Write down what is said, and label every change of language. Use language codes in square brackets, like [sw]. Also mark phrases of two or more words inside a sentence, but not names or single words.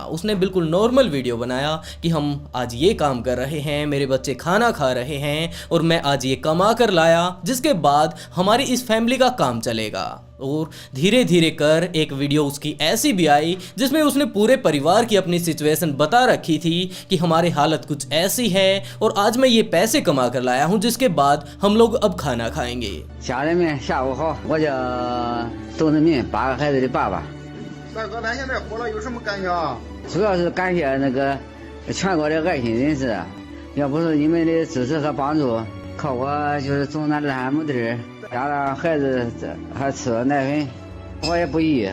[hi] उसने बिल्कुल [en] normal video [hi] बनाया कि हम आज ये काम कर रहे हैं, मेरे बच्चे खाना खा रहे हैं और मैं आज ये कमा कर लाया, जिसके बाद हमारी इस फैमिली का काम चलेगा। और धीरे धीरे कर एक वीडियो उसकी ऐसी भी आई जिसमें उसने पूरे परिवार की अपनी सिचुएशन बता रखी थी कि हमारी हालत कुछ ऐसी है और आज मैं ये पैसे कमा कर लाया हूँ जिसके बाद हम लोग अब खाना खाएंगे। [zh] 家人们，下午好，我叫周志民，8个孩子的爸爸。大哥，咱现在火了，有什么感想？主要是感谢那个全国的爱心人士，要不是你们的支持和帮助，靠我就是种那烂木地儿，家让孩子还吃了奶粉，我也不易。